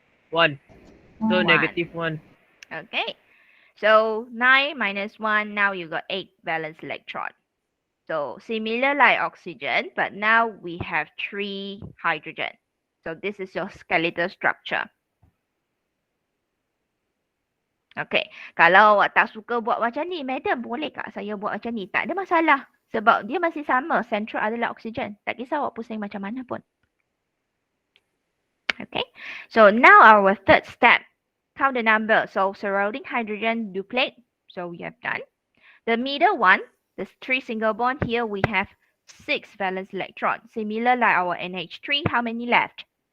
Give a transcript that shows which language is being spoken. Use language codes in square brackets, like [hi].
[en] 1. So 1. -1. Okay. So 9 minus 1, now you got 8 valence electron. So similar like oxygen, but now we have 3 hydrogen. So this is your skeletal structure. [ms] Okay, kalau awak tak suka buat macam ni, madam, boleh tak saya buat macam ni? Tak ada masalah. Sebab dia masih sama, central adalah oksigen. Tak kisah awak pusing macam mana pun. [en] Okay, so now our third step. Count the number. So surrounding hydrogen duplet. So we have done. The middle one, the 3 single bond, here we have 6 valence electron. Similar like our NH3, how many left?